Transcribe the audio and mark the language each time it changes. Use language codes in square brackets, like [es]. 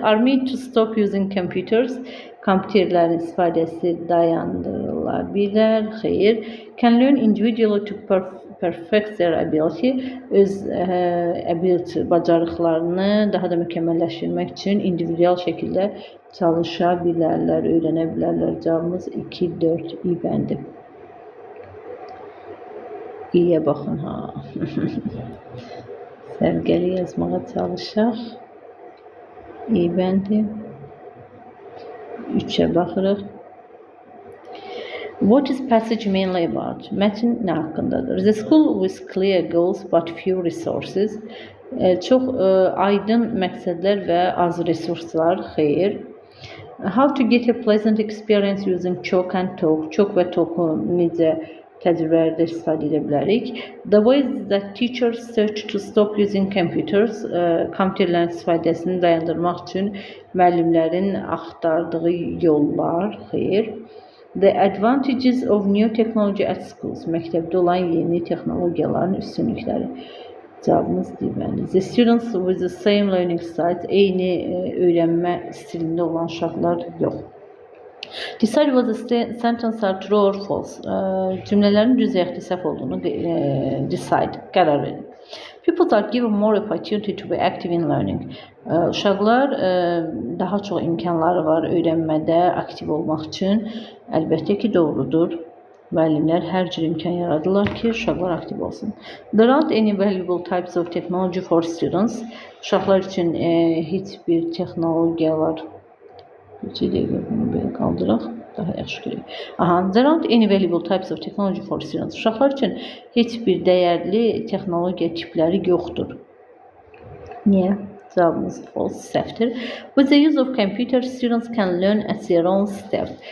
[en] Are made to stop using computers. [az] Kompüterlərin istifadəsi dayandırıla bilər. Xeyr. [en] Can learn individually to perfect their ability. [az] Öz bacarıqlarını daha da mükəmməlləşdirmək üçün individual şəkildə çalışa bilərlər, öyrənə bilərlər. Cavabımız 2, 4, İ bəndi. İyə baxın, ha. Sərgəli yazmağa çalışaq. İ bəndi. 3-ə baxırıq. [en] What is passage mainly about? [az] Mətn nə haqqındadır? [en] The school with clear goals but few resources. [az] Çox aydın məqsədlər və az resurslar. Xeyr. [en] How to get a pleasant experience using chalk and talk. [az] Chalk və talku necə təcrübələrdə istifadə edə bilərik? [en] The ways that teachers search to stop using computers. [az] Kompüterlərin istifadəsini dayandırmaq üçün müəllimlərin axtardığı yollar. Xeyr. [en] The advantages of new technology at schools. [az] Məktəbdə olan yeni texnologiyaların üstünlükləri. Cavabımız deməli. [en] The students with the same learning styles. [az] Eyni öyrənmə stilində olan uşaqlar yox. [en] Decide whether the sentence are true or false. [az] Cümlələrin düz yaxud səhv olduğunu decide, qərar verin. [en] People are given more opportunity to be active in learning. [az] Uşaqlar daha çox imkanları var öyrənmədə aktiv olmaq üçün. Əlbəttə ki, doğrudur. Müəllimlər hər cür imkan yaradırlar ki, uşaqlar aktiv olsun. [en] There aren't any valuable types of technology for students. [az] Uşaqlar üçün heç bir texnologiyalar 2 dəqiqə bunu belə qaldıraq, daha yaxşı görək. [en] Aha, there aren't any valuable types of technology for students. [az] Uşaqlar üçün heç bir dəyərli texnologiya tipləri yoxdur. Niyə? Cavabımız false, səhvdir. [en] With the use of computer, students can learn at their own step.